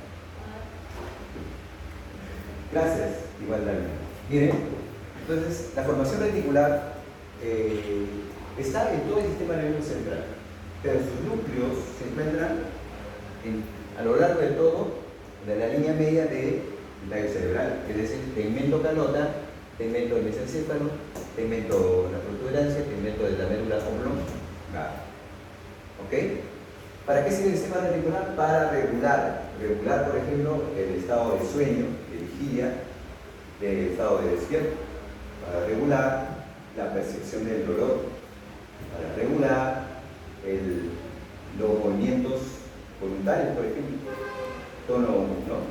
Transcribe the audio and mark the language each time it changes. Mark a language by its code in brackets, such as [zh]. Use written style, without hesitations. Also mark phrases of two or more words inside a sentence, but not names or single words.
[es] Gracias, igual David. Miren, entonces la formación reticular está en todo el sistema nervioso central, pero sus núcleos se encuentran a lo largo de todo de la línea media del tallo cerebral, es decir, tegmento calota, tegmento del mesencéfalo, tegmento de la protuberancia, tegmento de la médula oblongada. ¿Ok? ¿Para qué sirve el sistema reticular? Para regular, por ejemplo, el estado de sueño, de vigilia, del estado de despierto, para regular la percepción del dolor, para regular los movimientos voluntarios, por ejemplo, ¿no?